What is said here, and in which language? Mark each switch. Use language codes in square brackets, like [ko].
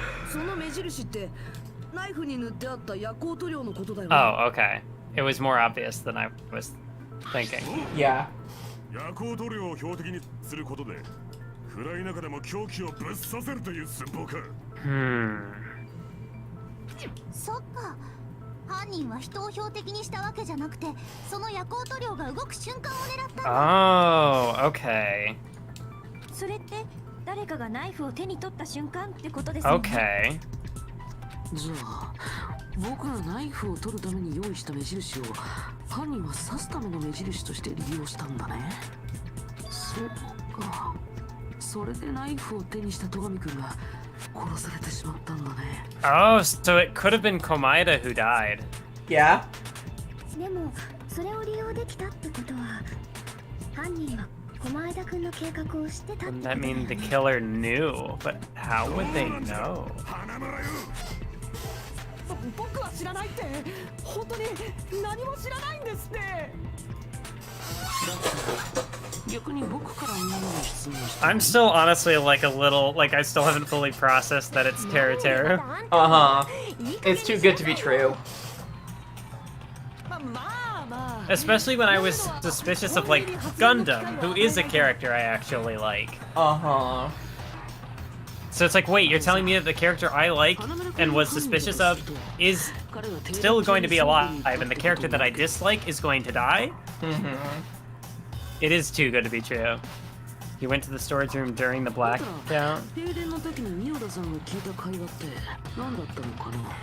[ja] その目印ってナイフに塗ってあった夜光塗料のことだよね。 [en] Oh, okay. It was more obvious than I was thinking. Yeah. [ja] 夜光塗料を標的にすることで暗い中でも凶器をぶっ刺せるという寸法か。 Hmm. そっか。犯人は人を標的にしたわけじゃなくて、その夜光塗料が動く瞬間を狙ったんだ。 [en] Oh, okay. [ja] それって誰かがナイフを手に取った瞬間ってことですよね。 [en] Okay. [ja] じゃあ僕がナイフを取るために用意した目印を犯人は刺すための目印として利用したんだね。そうか。それでナイフを手にした戸上くんが殺されてしまったんだね。 [en] Oh, so it could have been Komaeda who died. Yeah. [ja] でもそれを利用できたってことは犯人は駒枝くんの計画を知ってたって [en] Wouldn't [ja] ことだ [en] that [ja] よ [en] mean the [ja] ね。 [en] killer knew? But how would they know? [ja] 花村よ。僕は知らないって本当に何も知らないんですって。逆に僕からみんなに質問して。 [en] I'm still honestly like a little, like I still haven't fully processed that it's Teru. Uh-huh. It's too good to be true. [ja] まあまあ。 [en] Especially when I was suspicious of like Gundam, who is a character I actually like. Uh-huh. So it's like, wait, you're telling me that the character I like and was suspicious of is still going to be alive, and the character that I dislike is going to die? Mm-hmm. It is too good to be true. He went to the storage room during the blackout. [ja] 停電の時にミオダさんが聞いた会話って何だったのかな。